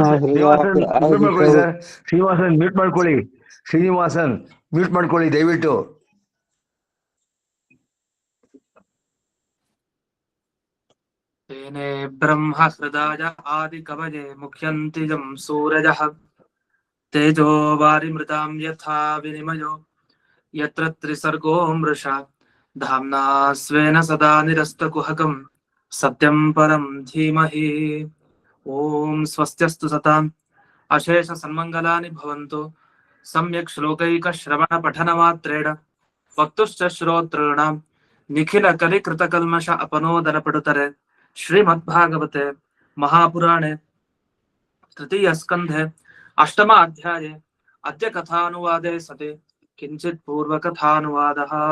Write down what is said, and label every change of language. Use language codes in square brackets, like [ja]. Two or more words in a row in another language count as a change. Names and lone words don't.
[kn] ಶ್ರೀನಿವಾಸನ್ ಮ್ಯೂಟ್ ಮಾಡ್ಕೊಳ್ಳಿ. ಶ್ರೀನಿವಾಸನ್ ಮ್ಯೂಟ್ ಮಾಡ್ಕೊಳ್ಳಿ ದಯವಿಟ್ಟು. [sa] ತೇನೇ ಬ್ರಹ್ಮ ಹೃದಯ ಆದಿ ಕವಯೇ ಮುಖ್ಯಂತಿ ಯಂ ಸೂರಜಃ ತೇಜೋ ವಾರಿಮೃತಾಂ ಯಥಾ ವಿನಿಮಯೋ ಯತ್ರ ತ್ರಿಸರ್ಗೋ ಮೃಷಾ ಧಾಮ್ನಾ ಸ್ವೇನ ಸದಾ ನಿರಸ್ತಕುಹಕಂ ಸತ್ಯಂ ಪರಂ ಧೀಮಹಿ. ಓಂ ಸ್ವಸ್ತ್ಯಸ್ತು ಸತಾಂ ಅಶೇಷ ಸನ್ಮಂಗಲಾನಿ ಭವಂತು. ಸಮ್ಯಕ್ ಶ್ಲೋಕೈಕ ಶ್ರವಣ ಪಠನ ಮಾತ್ರೇಣ ವಕ್ತುಶ್ಚ ಶ್ರೋತॄಣಾಂ ನಿಖಿಲ ಕಲಿಕೃತ ಕಲ್ಮಷ ಅಪನೋದನ ಪಡುತರೆ. ಶ್ರೀಮದ್ಭಾಗವತೆ ಮಹಾಪುರಾಣೆ ತೃತೀಯ ಸ್ಕಂಧೆ ಅಷ್ಟಮ ಅಧ್ಯಾಯೇ ಅದ್ಯ ಕಥಾನುವಾದೆ ಸತಿ ಕಿಂಚಿತ್ ಪೂರ್ವಕಥಾನುವಾದಃ.